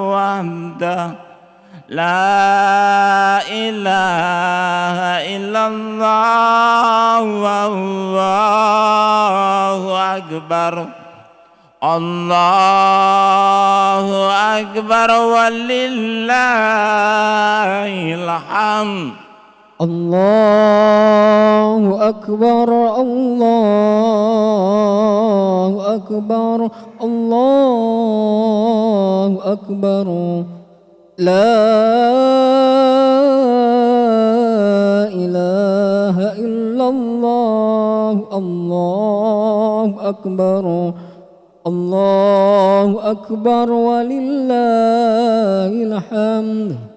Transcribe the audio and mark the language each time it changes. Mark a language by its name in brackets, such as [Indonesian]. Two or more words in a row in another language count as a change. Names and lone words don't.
[Arabic] وحده لا إله إلا الله إلا الله والله أكبر الله أكبر ولله الحمد الله أكبر الله أكبر الله أكبر لا إله إلا الله الله أكبر الله أكبر ولله الحمد